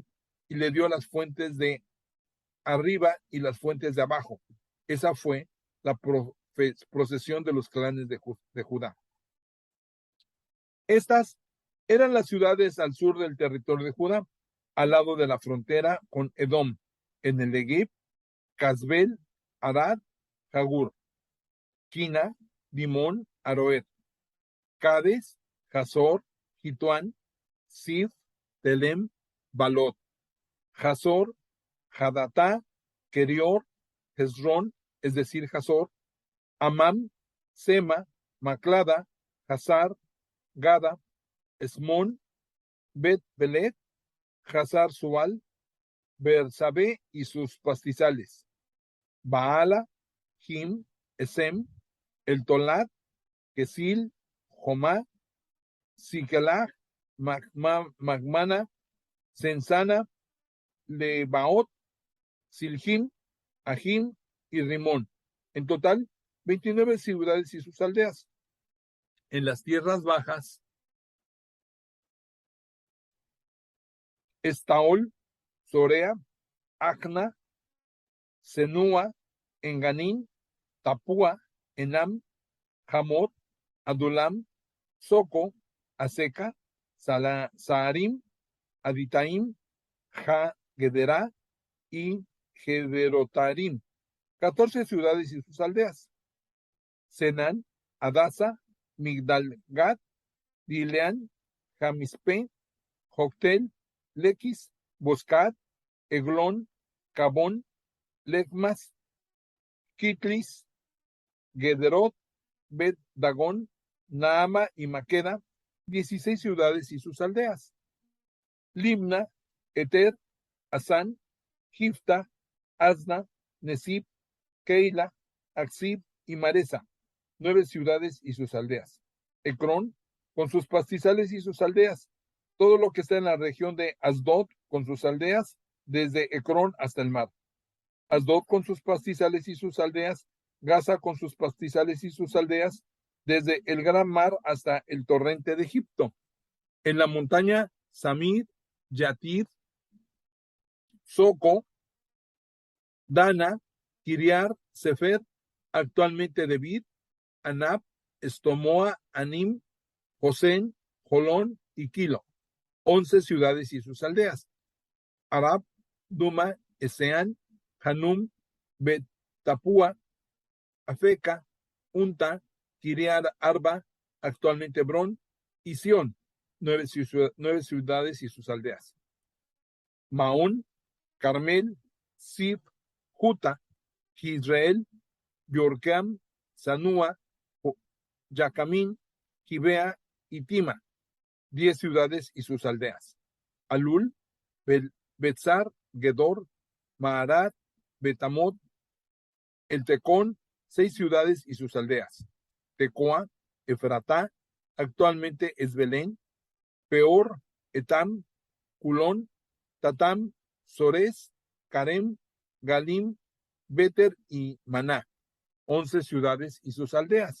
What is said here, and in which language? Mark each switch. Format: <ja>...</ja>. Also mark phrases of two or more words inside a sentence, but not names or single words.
<es>Y le dio las fuentes de arriba y las fuentes de abajo. Esa fue la procesión de los clanes de Judá. Estas eran las ciudades al sur del territorio de Judá, al lado de la frontera con Edom, en el Negev: Casbel, Arad, Jagur, Quina, Dimón, Aroer, Cades, Hazor, Jituán, Sif, Telem, Balot, Hazor, Hadatá, Kerior, Hezrón, es decir, Hazor, Amam, Sema, Maclada, Hazar, Gada, Esmón, Bet Belet, Hazar Sual, Bersabé y sus pastizales, Baala, Jim, Esem, El Tolat, Kesil, Jomá, Sikelach, Magmana, Sensana, Lebaot, Silhim, Ajim y Rimón. En total, 29 ciudades y sus aldeas. En las tierras bajas, Estaol, Sorea, Acna, Senúa, Enganín, Tapúa, Enam, Hamot, Adulam, Soco, Aseca, Saarim, Aditaim, Ja, Gederá y Gederotarim. 14 ciudades y sus aldeas. Senán, Adasa, Migdalgat, Dileán, Jamispe, Joctel, Lequis, Boscat, Eglón, Cabón, Lecmas, Kitlis, Gederot, Bet Dagón, Naama y Maqueda, 16 ciudades y sus aldeas. Limna, Eter, Asán, Gifta, Asna, Nesib, Keila, Aksib y Maresa, 9 ciudades y sus aldeas. Ecrón, con sus pastizales y sus aldeas. Todo lo que está en la región de Asdod, con sus aldeas, desde Ecrón hasta el mar. Asdod con sus pastizales y sus aldeas. Gaza con sus pastizales y sus aldeas, desde el gran mar hasta el torrente de Egipto. En la montaña Samir, Yatir, Soco, Dana, Kiriar, Sefer, actualmente Debir, Anab, Estomoa, Anim, Josén, Jolón y Kilo, 11 ciudades y sus aldeas. Arab, Duma, Eseán, Hanum, Bet Tapúa, Afeca, Unta, Kiriar Arba, actualmente Hebrón, y Sión, 9 ciudades y sus aldeas. Maón, Carmel, Sif, Juta, Israel, Yorcam, Sanúa, Yacamín, Gibea y Tima, 10 ciudades y sus aldeas. Alul, Betzar, Gedor, Maarat, Betamot, El Tecón, 6 ciudades y sus aldeas. Tecoa, Efratá, actualmente es Belén, Peor, Etam, Culón, Tatam, Sores, Carem, Galim, Beter y Maná, 11 ciudades y sus aldeas.</es>